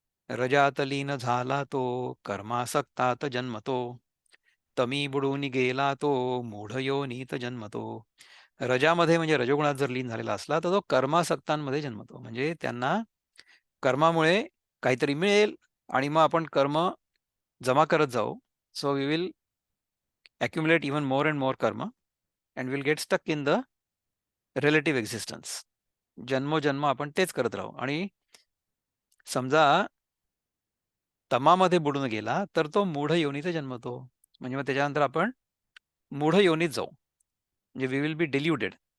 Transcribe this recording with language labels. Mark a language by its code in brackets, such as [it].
[mr] रजात लीन झाला तो कर्मासक्तात जन्मतो तमी बुडून गेला तो मूढ योनीत जन्मतो. रजामध्ये म्हणजे रजोगुणात जर लीन झालेला असला तर तो कर्मासक्तांमध्ये जन्मतो. म्हणजे त्यांना कर्मामुळे काहीतरी मिळेल आणि मग आपण कर्म जमा करत जाऊ. [en] So we will accumulate even more and more karma and we'll get stuck in the relative existence. [mr] जन्मोजन्म आपण तेच करत राहू आणि समजा तमामध्ये बुडून गेला तर तो मूढ योनीत जन्मतो. म्हणजे मग त्याच्यानंतर आपण मूढ योनीत जाऊ. म्हणजे [en] We will be deluded.